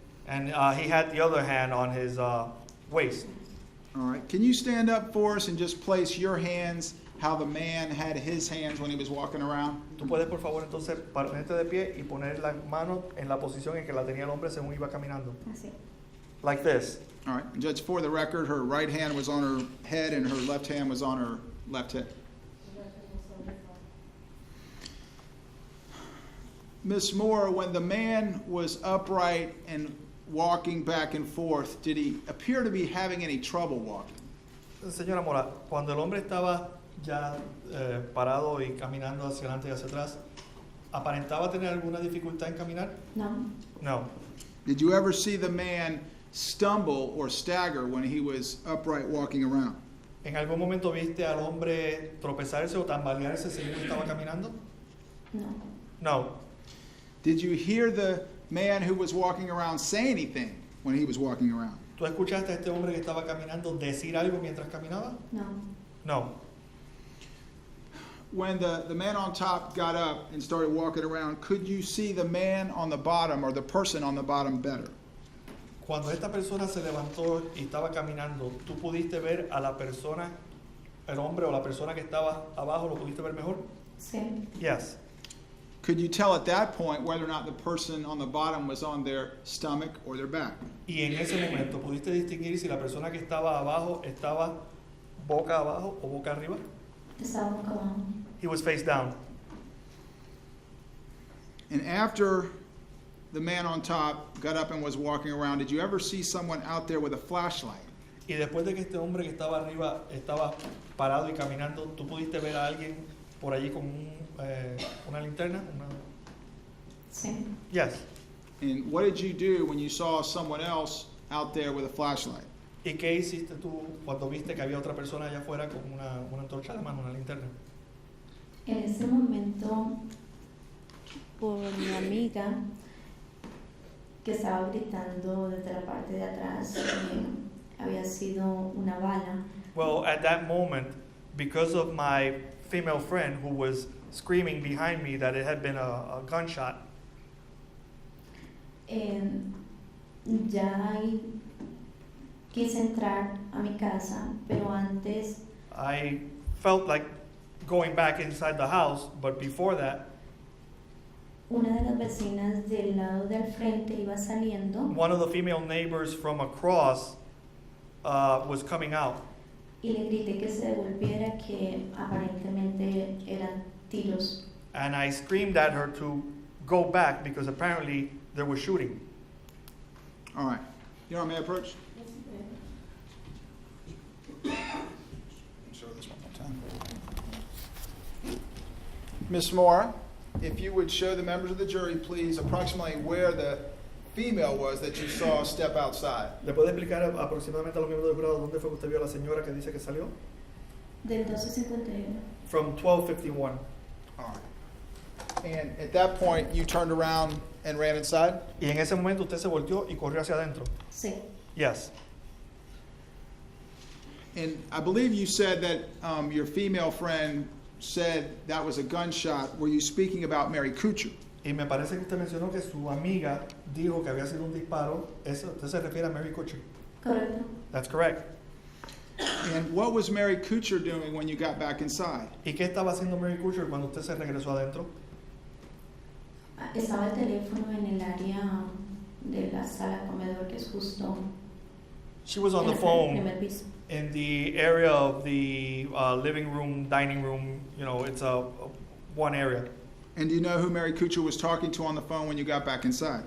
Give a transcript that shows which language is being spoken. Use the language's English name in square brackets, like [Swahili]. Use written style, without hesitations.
[English] and he had the other hand on his waist. All right. Can you stand up for us and just place your hands how the man had his hands when he was walking around? [Spanish] Tú puedes, por favor, entonces ponerte de pie y poner las manos en la posición en que la tenía el hombre según iba caminando. Así. [English] Like this. All right. And Judge, for the record, her right hand was on her head and her left hand was on her left hip. Miss Moore, when the man was upright and walking back and forth, did he appear to be having any trouble walking? [Spanish] Señora Mora, cuando el hombre estaba ya parado y caminando hacia adelante y hacia atrás, ¿aparentaba tener alguna dificultad en caminar? No, [English] No. Did you ever see the man stumble or stagger when he was upright walking around? [Spanish] ¿En algún momento viste al hombre tropezarse o tambalearse según estaba caminando? no, [English] No. Did you hear the man who was walking around say anything when he was walking around? [Spanish] ¿Tú escuchaste a este hombre que estaba caminando decir algo mientras caminaba? no. [English] No. When the man on top got up and started walking around, could you see the man on the bottom or the person on the bottom better? [Spanish] Cuando esta persona se levantó y estaba caminando, ¿tú pudiste ver a la persona, el hombre o la persona que estaba abajo, lo pudiste ver mejor? Sí, [English] Yes. Could you tell at that point whether or not the person on the bottom was on their stomach or their back? [Spanish] Y en ese momento, ¿pudiste distinguir si la persona que estaba abajo estaba boca abajo o boca arriba? estaba boca abajo. [English] He was face down. And after the man on top got up and was walking around, did you ever see someone out there with a flashlight? [Spanish] Y después de que este hombre que estaba arriba estaba parado y caminando, ¿tú pudiste ver a alguien por allí con una linterna? Sí, Yes. [English] And what did you do when you saw someone else out there with a flashlight? [Spanish] ¿Y qué hiciste tú cuando viste que había otra persona allá afuera con una antorcha de mano, una linterna? en ese momento, por mi amiga que estaba gritando desde la parte de atrás, había sido una bala. [English] Well, at that moment, because of my female friend who was screaming behind me that it had been a gunshot, [Spanish] Ya quise entrar a mi casa, pero antes [English] I felt like going back inside the house, but before that, [Spanish] una de las vecinas del lado del frente iba saliendo [English] one of the female neighbors from across was coming out. [Spanish] Y le grité que se devolviera, que aparentemente eran tiros. And I screamed at her to go back because apparently there was shooting. [English] All right. Your Honor, may I approach? Show this one more time. Ms. Moore, if you would show the members of the jury, please, approximately where the female was that you saw step outside. [Spanish] ¿Le puede explicar aproximadamente a los miembros del jurado dónde fue que usted vio a la señora que dice que salió? Del 1251. [English] From 1251. All right. And at that point, you turned around and ran inside? [Spanish] Y en ese momento usted se volteó y corrió hacia adentro. Sí. [English] Yes. And I believe you said that your female friend said that was a gunshot. Were you speaking about Mary Kuchar? [Spanish] Y me parece que usted mencionó que su amiga dijo que había sido un disparo. Eso, usted se refiere a Mary Kuchar. Correcto. [English] That's correct. And what was Mary Kuchar doing when you got back inside? [Spanish] ¿Y qué estaba haciendo Mary Kuchar cuando usted se regresó adentro? Estaba el teléfono en el área de la sala comedor, que es justo [English] She was on [Spanish] en [English] the [Spanish] el [English] phone [Spanish] primer piso. [English] in the area of the living room, dining room. You know, it's one area. And do you know who Mary Kuchar was talking to on the phone when you got back inside?